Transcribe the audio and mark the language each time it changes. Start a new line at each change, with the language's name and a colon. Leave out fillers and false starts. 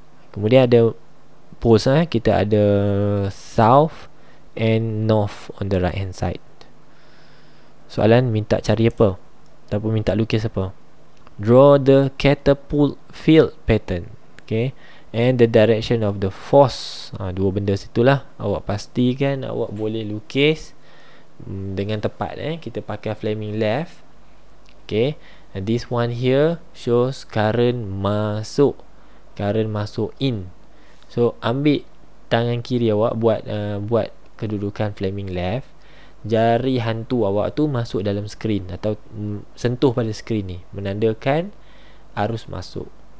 Malay: Kemudian ada
English: poles,
Malay: kita ada
English: south and north on the right hand side.
Malay: Soalan minta cari apa? Ataupun minta lukis apa?
English: Draw the catapult field pattern.
Malay: Okay,
English: and the direction of the force.
Malay: Dua benda situlah awak pastikan awak boleh lukis dengan tepat. Kita pakai flaming left.
English: Okay, and this one here shows current
Malay: masuk
English: in.
Malay: So ambil tangan kiri awak, buat kedudukan flaming left. Jari hantu awak tu masuk dalam skrin atau sentuh pada skrin ni, menandakan arus masuk.